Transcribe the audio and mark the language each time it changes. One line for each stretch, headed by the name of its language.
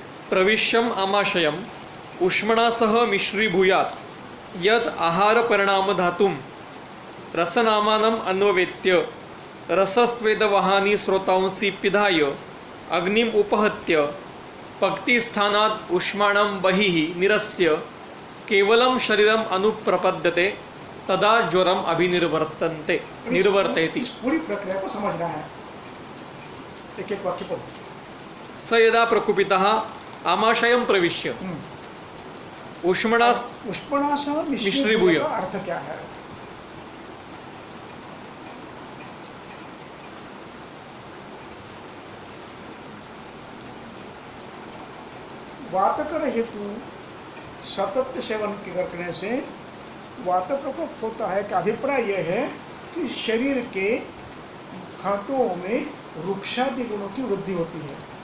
Sanskrit: प्रविश्यम आमाशयम उष्मणा सह मिश्रीभूयात् यद आहार परिणाम धातुम रसनामानम अन्ववेत्य रसस्वेदवहानि स्रोतांसि पिधाय अग्निम उपहत्य पक्ति स्थानात् उष्माणं बहिः निरस्य केवलं शरीरम अनुप्रपद्यते तदा ज्वरम अभिनिर्वर्तन्ते निर्वर्तयति।
Hindi: इस पूरी प्रक्रिया को समझना है, एक एक वाक्य पर।
Sanskrit: स यदा प्रकुपितः आमाशयं प्रविश्य उष्मणास उष्मणास मिश्रीभूय
Hindi: मिश्रीभूय का अर्थ क्या है? वातकर हेतु सतत सेवन करने से वात प्रकोप होता है का अभिप्राय यह है कि शरीर के धातुओं में रुक्षादि गुणों की वृद्धि होती है।